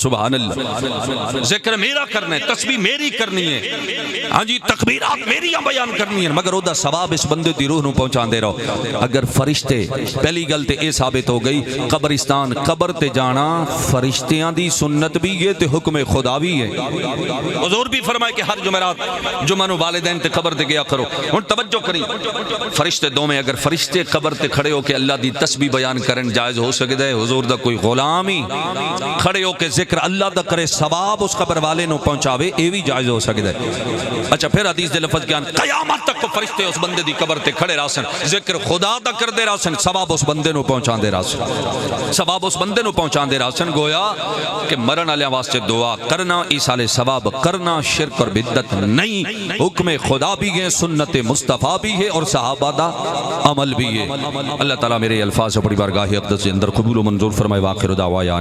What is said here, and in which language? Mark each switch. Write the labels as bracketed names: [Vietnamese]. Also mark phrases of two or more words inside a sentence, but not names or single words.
[Arabic] سبحان اللہ، [Punjabi] ذکر میرا کرنا ہے، تسبیح میری کرنی ہے، ہاں جی تکبیرات میری بیان کرنی ہے، مگر اودا ثواب اس بندے دی روح نو پہنچا دے رہو۔ اگر فرشتے، پہلی گل تے اے ثابت ہو گئی قبرستان قبر تے جانا فرشتیاں دی سنت بھی ہے تے حکم خدا بھی ہے۔ حضور بھی فرمائے کہ ہر جمعرات جمعہ نو والدین تے قبر تے گیا کرو۔ ہن توجہ کریں، فرشتے دو میں اگر فرشتے قبر تے کھڑے ہو کے اللہ دی تسبیح بیان کرن جائز ہو سکدا ہے؟ حضور دا کوئی غلام ہی کھڑے ہو کے ذکر اللہ دا کرے ثواب اس قبر والے نو پہنچاوے، اے بھی جائز ہو سکدا ہے۔ اچھا پھر حدیث دے لفظ کیا، قیامت تک فرشتے اس بندے دی قبر تے کھڑے راسن، ذکر خدا دا کر دے راسن، ثواب اس بندے نو پہنچا دے راسن، ثواب اس بندے نو پہنچا دے راسن۔ گویا کہ مرن والے واسطے دعا کرنا، ایصال ثواب کرنا شرک اور بدعت نہیں، حکم خدا بھی ہے، سنت مصطفیٰ بھی ہے اور صحابہ دا عمل بھی ہے۔ [Urdu] اللہ تعالیٰ میرے الفاظ اپنی بارگاہ اقدس کے اندر قبول و منظور فرمائے۔